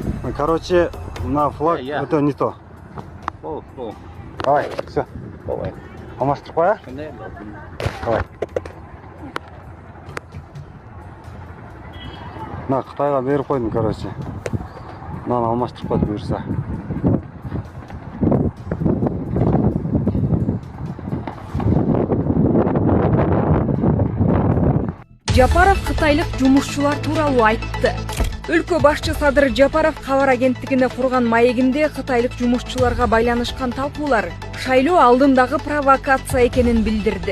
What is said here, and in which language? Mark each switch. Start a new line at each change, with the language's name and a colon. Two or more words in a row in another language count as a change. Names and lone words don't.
Russian: Короче, на флаг это не то. Давай, все. Давай.
Kazakh: Алмастырып қояйық? Давай. На Қытайға беріп қойдым, короче. Мынаны алмастырып қойды бұйырса.
Kyrgyz: Жапаров кытайлык жумушчулар тууралуу айтты. Өлкө башчы Садыр Жапаров кабар агенттигине курган маегинде кытайлык жумушчуларга байланышкан талкуулар шайлоо алдындагы провокация экенин билдирди.